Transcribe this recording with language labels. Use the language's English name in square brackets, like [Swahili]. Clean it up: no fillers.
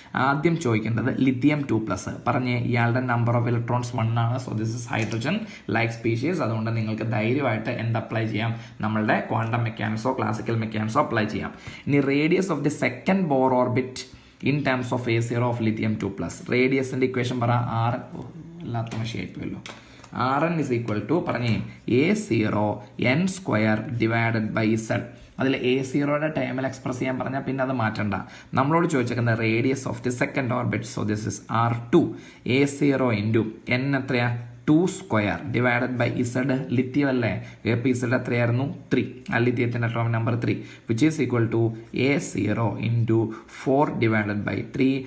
[Malayalam] ആദ്യം ചോദിക്കേണ്ടത് ലിത്തിയം 2+ പറഞ്ഞ് ഇയാളുടെ നമ്പർ ഓഫ് ഇലക്ട്രോൺസ് 1 ആണ്. [English] So this is hydrogen like species. [Malayalam] അതുകൊണ്ട് നിങ്ങൾക്ക് ധൈര്യമായിട്ട് എന്ത് അപ്ലൈ ചെയ്യാം? നമ്മളുടെ ക്വാണ്ടം മെക്കാനിക്സോ ക്ലാസിക്കൽ മെക്കാനിക്സോ അപ്ലൈ ചെയ്യാം. ഇനി [English] Radius of the second Bohr orbit in terms of A0 of lithium 2+. [Malayalam] റേഡിയസിന്റെ equation പറ. R എല്ലാത്ത മഷിയായിപ്പോയല്ലോ. [English] Rn is equal to പറഞ്ഞേ A0 n² divided by Z. [Malayalam] അതിൽ A0യുടെ ടൈമിൽ എക്സ്പ്രസ് ചെയ്യാൻ പറഞ്ഞാൽ പിന്നെ അത് മാറ്റണ്ട. നമ്മളോട് ചോദിച്ചേക്കുന്ന radius of the second orbit. [English] So this is R2. A0 into n എത്രയാ? [Malayalam] 2² ഡിവൈഡഡ് ബൈ Z. ലിത്തിയം അല്ലേ? അപ്പോൾ Z എത്രയായിരുന്നു? 3. ആ ലിത്തിയത്തിൻ്റെ atomic number 3 [English] which is equal to [Malayalam] A0 into 4 divided by 3.